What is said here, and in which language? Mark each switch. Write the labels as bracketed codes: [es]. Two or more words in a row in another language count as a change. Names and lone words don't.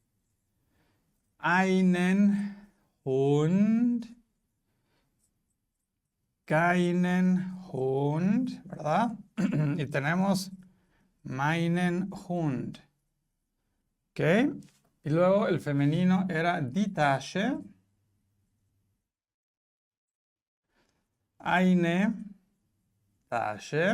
[de] Einen Hund, keinen Hund, [es] ¿verdad? Y tenemos [de] meinen Hund. [es] ¿Ok? Y luego el femenino era [de] die Tasche. Eine Tasche.